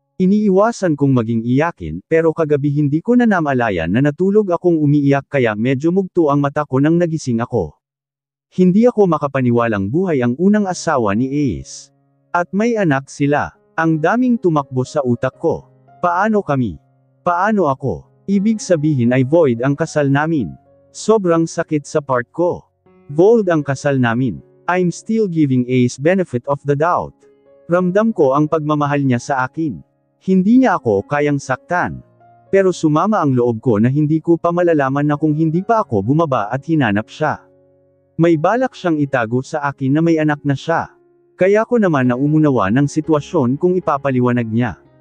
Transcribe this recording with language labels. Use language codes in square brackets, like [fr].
[tl] Iniiwasan kong maging iyakin, pero kagabi hindi ko na namalayan na natulog akong umiiyak kaya medyo mugto ang mata ko nang nagising ako. Hindi ako makapaniwalang buhay ang unang asawa ni Ace. At may anak sila. Ang daming tumakbo sa utak ko. Paano kami? Paano ako? Ibig sabihin ay void ang kasal namin. Sobrang sakit sa part ko. Void ang kasal namin. [en] I'm still giving Ace benefit of the doubt. [tl] Ramdam ko ang pagmamahal niya sa akin. Hindi niya ako kayang saktan. Pero sumama ang loob ko na hindi ko pa malalaman na kung hindi pa ako bumaba at hinanap siya. May balak siyang itago sa akin na may anak na siya. Kaya ko naman na umunawa ng sitwasyon kung ipapaliwanag niya.